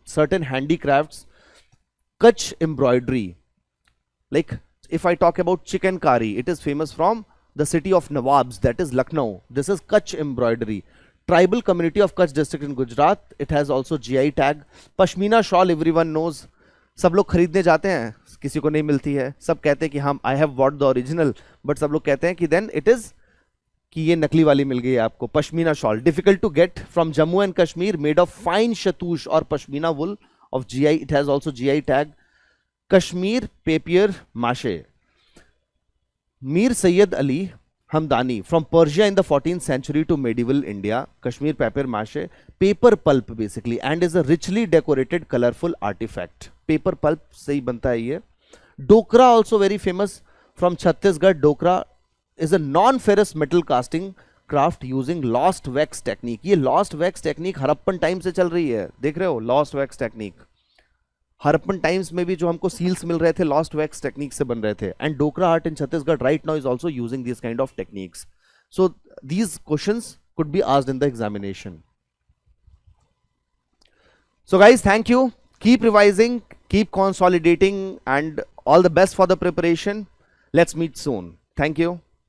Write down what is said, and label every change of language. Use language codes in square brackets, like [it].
[en] Certain handicrafts. Kutch embroidery. Like if I talk about chicken curry, it is famous from the city of Nawabs, that is Lucknow. This is Kutch embroidery. Tribal community of Kutch district in Gujarat. It has also GI tag. Pashmina shawl everyone knows. [hi] सब लोग खरीदने जाते हैं, किसी को नहीं मिलती है, सब कहते हैं कि हम [en] I have bought the original, [hi] but सब लोग कहते हैं कि देन इट इज कि ये नकली वाली मिल गई है आपको. [en] Pashmina shawl difficult to get from Jammu and Kashmir, made of fine shahtoosh और pashmina wool of GI. It has also GI tag. Kashmir papier mache. Mir Syed Ali Hamadani from Persia in the 14th century to medieval India. Kashmir paper mache, paper pulp basically, and is a richly decorated colorful artifact. [hi] Paper pulp से ही बनता है ये. [en] Dokra also very famous from Chhattisgarh. Dokra is a non-ferrous metal casting craft using lost wax technique. [hi] ये lost wax technique Harappan time से चल रही है, देख रहे हो. lost wax technique Harappan times में भी जो हमको सील्स मिल रहे थे लॉस्ट वैक्स टेक्निक से बन रहे थे. [en] And Dokra art in Chhattisgarh right now is also using this kind of techniques. So these questions could be asked in the examination. So guys, thank you. Keep revising, keep consolidating, and all the best for the preparation. Let's meet soon. Thank you.